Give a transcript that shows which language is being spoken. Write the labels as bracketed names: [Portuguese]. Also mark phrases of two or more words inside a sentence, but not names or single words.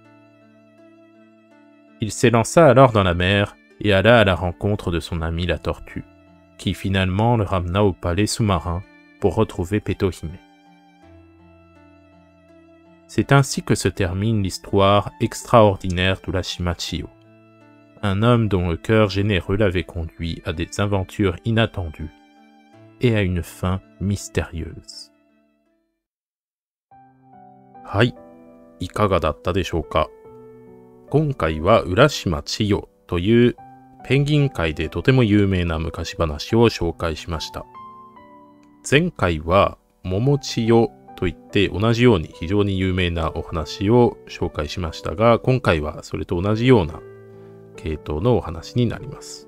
[French] Il s'élança alors dans la mer et alla à la rencontre de son ami la tortue, qui finalement le ramena au palais sous-marin pour retrouver Petohime. C'est ainsi que se termine l'histoire extraordinaire d'Urashima Chiyo, un homme dont le cœur généreux l'avait conduit à des aventures inattendues et à une fin mystérieuse. [Japanese] はい、いかがだったでしょうか。今回は浦島千代というペンギン界でとても有名な昔話を紹介しました。前回は桃千代といって同じように非常に有名なお話を紹介しましたが、今回はそれと同じような系統のお話になります。